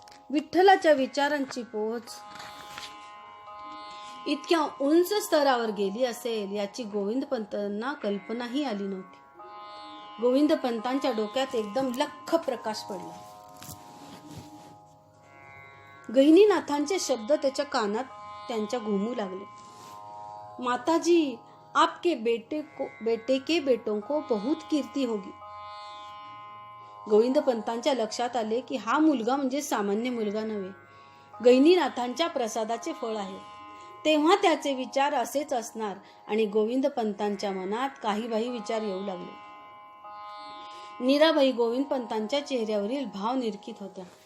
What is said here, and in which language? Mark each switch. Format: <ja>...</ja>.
<mr>विठ्ठलाच्या विचारांची पोहोच इतक्या उंच स्तरावर गेली असेल याची गोविंदपंतांना कल्पनाही आली नव्हती. गोविंदपंतांच्या डोक्यात एकदम लख्ख प्रकाश पडला. गहिनीनाथांचे शब्द त्याच्या कानात त्यांच्या घुमू लागले.</mr> <hi>माताजी आपके बेटे के बेटों को बहुत कीर्ती होगी.</hi> <mr>गोविंदपंतांच्या लक्षात आले की हा मुलगा म्हणजे सामान्य मुलगा नव्हे, गहिनीनाथांच्या प्रसादाचे फळ आहे. तेव्हा त्याचे विचार असेच असणार आणि गोविंदपंतांच्या मनात काही बाही विचार येऊ लागले. मीराबाई गोविंदपंतांच्या चेहऱ्यावरील भाव निरखित होत्या.</mr>